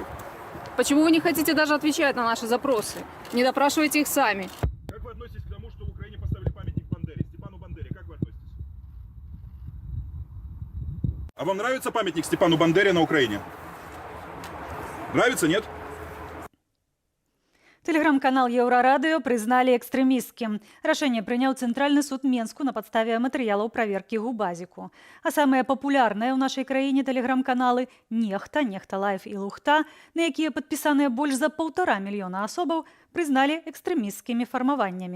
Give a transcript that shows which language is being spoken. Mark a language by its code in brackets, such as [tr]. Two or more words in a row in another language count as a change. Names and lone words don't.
[ru] Почему вы не хотите даже отвечать на наши запросы? Не допрашивайте их сами. Как вы относитесь к тому, что в Украине поставили памятник Бандере, Степану Бандере? Как вы относитесь? А вам нравится памятник Степану Бандере на Украине? Нравится, нет? [be] Тэлеграм-канал Еўрарадыё прызналі экстрэмісцкім. Рашэнне прыняў Цэнтральны суд Менску на падставе матэрыялаў праверкі Губазіку. А самыя папулярныя ў нашай краіне тэлеграм-каналы «Нехта», «Нехта Лайф» і «Лухта», на якія падпісаныя больш за 1,5 мільёна асобаў, прызналі экстрэмісцкімі фармаваннямі.